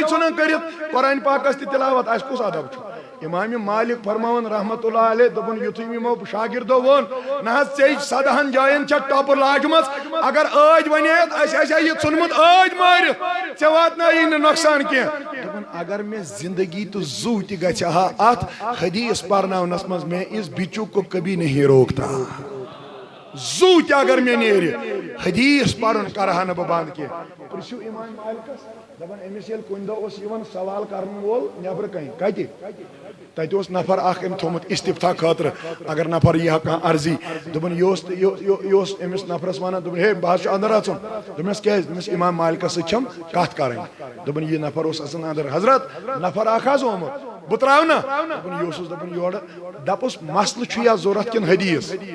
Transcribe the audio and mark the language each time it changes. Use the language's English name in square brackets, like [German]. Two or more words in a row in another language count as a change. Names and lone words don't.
[Kashmiri] ژھٕنان کٔرِتھ قرآنہِ پاکس تہِ تِلاوت اَسہِ کُس ادب چھُ امام مالک فرماوان [Arabic] رحمتہ اللہ علیہ [Kashmiri] دوٚپُن یُتھُے یِمو شاگردو ووٚن نہ حظ ژےٚ 17 جاین چھےٚ ٹۄپہٕ لاجمژ اگر ٲدۍ ونیتھ اَسہِ آسہِ یہِ ژھُنمُت ٲدۍ مٲرِتھ ژےٚ واتنایی نہٕ نۄقصان کینٛہہ دوٚپُن اگر مےٚ زندگی تہٕ زُو تہِ گژھِ ہا اتھ حدیث پرناونس منٛز [Urdu] میں اس بِچُک کو کبھی نہیں روکتا [Kashmiri] زُو تہِ اگر مےٚ نیرِ حدیث پرُن کرہا نہٕ بہٕ بنٛد کینٛہہ پرژھِو امام مالکس دپان أمِس ییٚلہِ کُنہِ دۄہ اوس یِوان سوال کرن وول نٮ۪برٕ کَنہِ کتہِ تتہِ اوس نفر اکھ أمۍ تھوٚمُت استفتا خٲطرٕ اگر نفر یی ہا کانٛہہ عرضی دوٚپُن یہِ اوس أمِس نفرس ونان دوٚپُن ہے بہٕ حظ چھُس انٛدر اژُن دوٚپمس کیٛازِ دوٚپمس امام مالکس سۭتۍ چھم کتھ کرٕنۍ دوٚپُن یہِ نفر اوس اژان انٛدر حضرت نفر اکھ حظ آمُت بہٕ تراو نا دوٚپُن یہِ اوسُس دپان یورٕ دپُس مسلہٕ چھُ یا ضوٚرتھ کِنہٕ حدیث